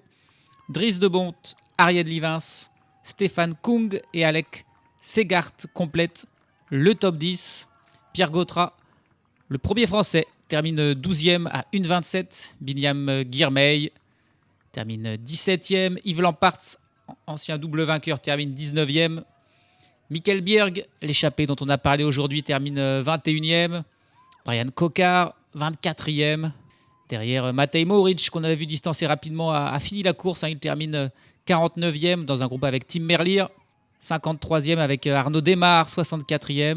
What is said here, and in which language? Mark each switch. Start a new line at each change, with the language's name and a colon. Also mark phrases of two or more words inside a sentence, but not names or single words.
French: Dries de Bont, Ariel Livens, Stefan Kung et Alec Segart complètent le top 10. Pierre Gautra, le premier français, termine 12e à 1,27. Binyam Girmay termine 17e. Yves Lampaert, ancien double vainqueur, termine 19e. Mikkel Bjerg, l'échappé dont on a parlé aujourd'hui, termine 21e. Brian Cocard, 24e. Derrière, Matej Mohoric, qu'on avait vu distancer rapidement, a fini la course. Hein. Il termine 49e dans un groupe avec Tim Merlier. 53e avec Arnaud Démare, 64e.